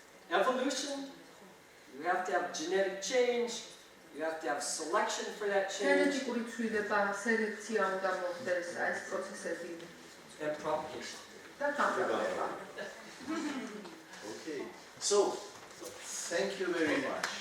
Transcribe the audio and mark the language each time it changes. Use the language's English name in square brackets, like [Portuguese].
[English] Evolution, you have to have genetic change, you have to have selection for that change, [Georgian] გენეტიკური ცვლილება, სელექცია უნდა მოხდეს, ეს პროცესები [English] and propagation. [Georgian] და გამრავლება. [English] Okay. So, thank you very much.